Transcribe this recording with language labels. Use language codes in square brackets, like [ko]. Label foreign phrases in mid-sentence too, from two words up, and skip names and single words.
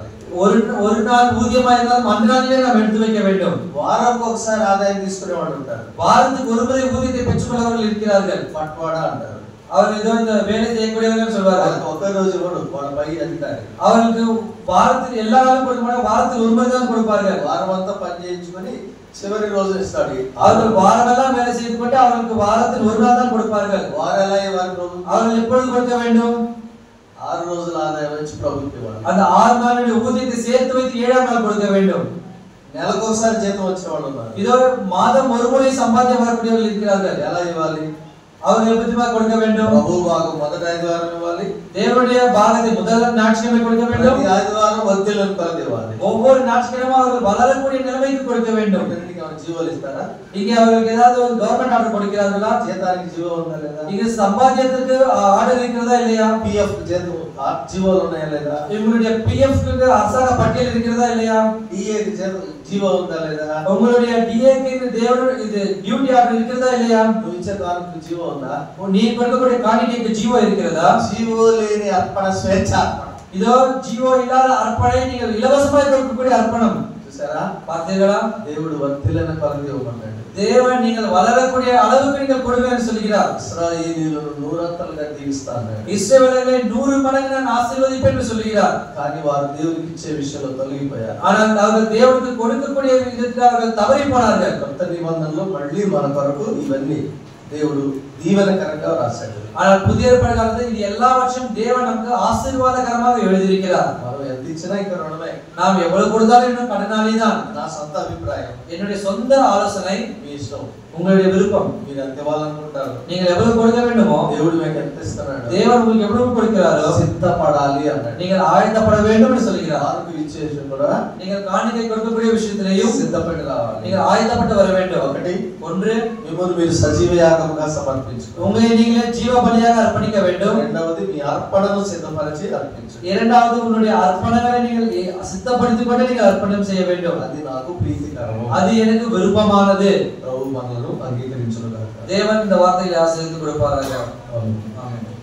[ta] ஒரு நாள் ஊதியமா இருந்தாலும் அந்த நாளிலே நாம் எடுத்து வைக்க வேண்டும். [te] వారానికి ఒకసారి ఆదాయం తీసుకునేవాడు ఉంటారు. [ta] வாரத்துக்கு ஒரு முறை ஊதியத்தை பெற்றுக்கொள்ளவர்கள் இருக்கிறார்கள். [te] పట్వాడా అంటారు. [ta] அவர்கள் ஏதோ இந்த வேலை செய்யக்கூடியவர்கள் சொல்வார்கள். [te] ఒక రోజు ఇవ్వడు, వాళ్ళ పై అధికారి. [ta] அவர்களுக்கு வாரத்தில் எல்லா நாளும் கொடுக்க மாட்டாங்க, வாரத்தில் ஒரு முறை தான் கொடுப்பார்கள். [te] వారం అంతా పని చేయించుకొని చివరి రోజు ఇస్తాడు. [ta] அவர்கள் வாரமெல்லாம் வேலை செய்து கொண்டு அவர்களுக்கு வாரத்தில் ஒரு நாள் தான் கொடுப்பார்கள். [te] వారెలా ఇవ్వాలి? ప్రభు [ta] அவர்கள் எப்பொழுது கொடுக்க வேண்டும்? [te] 6 రోజుల ఆదాయం వచ్చి ప్రభుకి ఇవ్వాలి. [ta] அந்த 6 நாளுடைய ஊதியத்தை சேர்த்து வைத்து 7ஆம் நாள் கொடுக்க வேண்டும். [te] నెలకు ఒకసారి జీతం వచ్చేవాళ్ళు ఉన్నారు. [ta] இதோ மாதம் ஒரு முறை சம்பாத்தியம் வரக்கூடியவர்கள் இருக்கிறார்கள். [te] ఎలా ఇవ్వాలి? [ta] அவர்கள் எப்படிமா கொடுக்க வேண்டும்? [te] ప్రభు భాగం మొదటి ఆదివారం ఇవ్వాలి. [ta] தேவனுடைய பாகத்தை முதல் ஞாயிற்றுக்கிழமை கொடுக்க வேண்டும். [te] ప్రతి ఆదివారం వద్దెలను కొలది ఇవ్వాలి. [ta] ஒவ்வொரு ஞாயிற்றுக்கிழமை அவர்கள் வளரக்கூடிய நிலைமைக்கு கொடுக்க வேண்டும். [te] దీనికి ఏమైనా జీవోలు ఇస్తారా? [ta] இங்கே அவர்களுக்கு ஏதாவது ஒரு [en] government order [ta] கொடுக்கிறார்களா? [te] జీతానికి జీవో ఉందా లేదా? [ta] இங்க சம்பாத்தியத்துக்கு ஆர்டர் இருக்கிறதா இல்லையா? [te] పిఎఫ్ జీతం జీవోలు ఉన్నాయా లేదా? [ta] உங்களுடைய பிஎஃப் க்கு அரசாங்க பட்டியல் இருக்கிறதா இல்லையா? [te] డిఏ జీవో ఉందా లేదా? [ta] உங்களுடைய டிஏ க்கு தேவனுடைய இது [en] duty order [ta] இருக்கிறதா இல்லையா? [te] నువ్వు ఇచ్చే దానికి జీవో ఉందా? [ta] நீ கொடுக்கக்கூடிய காணிக்கைக்கு ஜீவோ இருக்கிறதா? [te] జీవో లేని అర్పణ స్వేచ్ఛ అర్పణ. [ta] இதோ ஜீவோ இல்லாத அர்ப்பணை நீங்கள் இலவசமாக கொடுக்கக்கூடிய அர்ப்பணம். [te] చూసారా? [ta] பார்த்தீர்களா? [te] దేవుడు వర్తిల్లని కొలది ఇవ్వమన్నాడు. [ta] தேவன் நீங்கள் வளரக்கூடிய அளவுக்கு நீங்கள் கொடுங்கன்னு சொல்கிறார். [te] ఇశ్రాయేలీయులను నూరంతలుగా దీవిస్తాను. [ta] இஸ்ரவேலர்களை 100 மடங்கு நான் ஆசீர்வதிப்பேன் என்று சொல்கிறார். [te] కానీ వారు దేవునికి ఇచ్చే విషయంలో తొలగిపోయారు. [ta] ஆனால் அவர்கள் தேவனுக்கு கொடுக்கக்கூடிய விதத்தில் அவர்கள் தவறி போனார்கள். [te] కొత్త నిబంధనలో మళ్ళీ మన కొరకు ఇవన్నీ దేవుడు దీవెనకరంగా రాశాడు. [ta] ஆனால் புதிய ஏற்பாடு காலத்தில் இது எல்லாவற்றையும் தேவன் நமக்கு ஆசீர்வாதகரமாக எழுதியிருக்கிறார். [te] మనం ఎంత ఇచ్చినా ఇంకా రుణమే. [ta] நாம் எவ்வளவு கொடுத்தாலும் இன்னும் கடனாளி தான். [te] నా సొంత అభిప్రాయం. [ta] என்னுடைய சொந்த ஆலோசனை, [te] మీ ఇష్టం, [ta] உங்களுடைய விருப்பம். [te] మీరు ఎంత ఇవ్వాలనుకుంటారు? [ta] நீங்கள் எவ்வளவு கொடுக்க வேண்டுமோ [te] దేవుడు మీకు ఎంత ఇస్తున్నాడు? [ta] தேவன் உங்களுக்கு எவ்வளவு கொடுக்கிறாரோ [te] సిద్ధపడాలి అన్నాడు. [ta] நீங்கள் ஆயத்தப்பட வேண்டும் என்று சொல்கிறார். [te] వారికి ఇచ్చేసి కూడా [ta] நீங்கள் காணிக்கை கொடுக்கக்கூடிய விஷயத்திலேயும் [te] సిద్ధపడి రావాలి. [ta] நீங்கள் ஆயத்தப்பட்டு வர வேண்டும். [te] ఒకటి, [ta] ஒன்று, [te] మిమ్మల్ని మీరు సజీవ యాగంగా సమర్పించుకోవాలి. [ta] உங்களை நீங்களே ஜீவ பலியாக அர்ப்பணிக்க வேண்டும். [te] రెండవది, మీ అర్పణను సిద్ధపరిచి అర్పించు. [ta] இரண்டாவது, உங்களுடைய அர்ப்பணங்களை நீங்கள் சித்தப்படுத்திக் கொண்டு நீங்கள் அர்ப்பணம் செய்ய வேண்டும். [te] అది నాకు ప్రీతికరము. [ta] அது எனக்கு விருப்பமானது. [te] ప్రభు మనలను అంగీకరించును గాక. [ta] தேவன் இந்த வார்த்தையை ஆசீர்வதித்து கொடுப்பாராக. [te] ఆమేన్. [ta] ஆமென்.